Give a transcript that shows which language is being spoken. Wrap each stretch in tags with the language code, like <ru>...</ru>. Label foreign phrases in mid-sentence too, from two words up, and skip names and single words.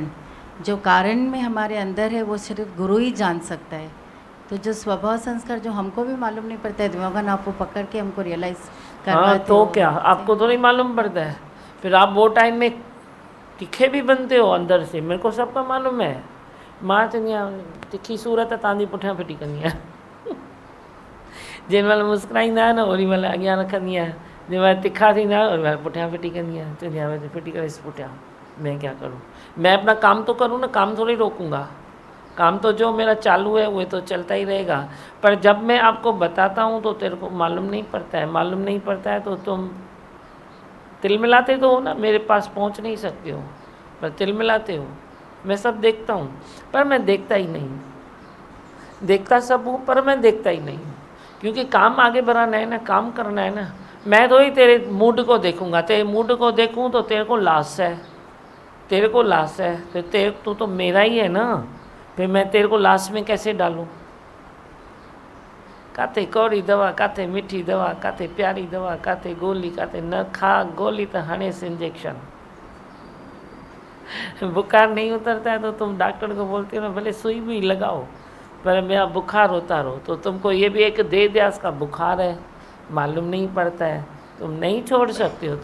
<hi>जो कारण में हमारे अंदर है वो सिर्फ गुरु ही जान सकता है। तो जो स्वभाव संस्कार जो हमको भी मालूम नहीं पड़ता है, दिमागन आपको पकड़ के हमको रियलाइज करवाते हाँ तो हो। क्या आपको तो नहीं मालूम पड़ता है, फिर आप वो टाइम में तीखे भी बनते हो अंदर से, मेरे को सबका मालूम है।</hi> <sd>मां चंदिया तिखी सूरत तांजी पुठियां फिटी कंदी आहियां, जिन महिल मुस्कुराईंदा आहियो न ओॾी महिल अॻियां रखंदी आहियां, जिन महिल तिखा थींदा आहियो ओॾी महिल पुठियां फिटी कंदी आहियां। चवंदी आहियां फिटी करे पुठियां,</sd> <hi>मैं क्या करूँ, मैं अपना काम तो करूँ ना, काम थोड़ी रोकूंगा। काम तो जो मेरा चालू है वो तो चलता ही रहेगा। पर जब मैं आपको बताता हूँ तो तेरे को मालूम नहीं पड़ता है, मालूम नहीं पड़ता है तो तुम तिलमिलाते तो हो ना, मेरे पास पहुँच नहीं सकते हो पर तिलमिलाते हो। मैं सब देखता हूँ पर मैं देखता ही नहीं, देखता सब हूँ पर मैं देखता ही नहीं, क्योंकि काम आगे बढ़ाना है ना, काम करना है ना। मैं तो ही तेरे मूड को देखूँगा, तेरे मूड को देखूँ तो तेरे को लॉस है, तेरे को लॉस है, फिर तू तो मेरा ही है ना, फिर मैं तेरे को लाश में कैसे डालूं।</hi> <sd>काथे कौड़ी दवा, काथे मीठी दवा, काथे प्यारी दवा, काथे गोली, काथे न खा गोली तो हनेस इंजेक्शन।</sd> <hi>बुखार नहीं उतरता है तो तुम डॉक्टर को बोलते हो ना भले सुई भी लगाओ पर मेरा बुखार होता रहो, तो तुमको ये भी एक दे दिया इसका बुखार है, मालूम नहीं पड़ता है, तुम नहीं छोड़ सकते हो।</hi>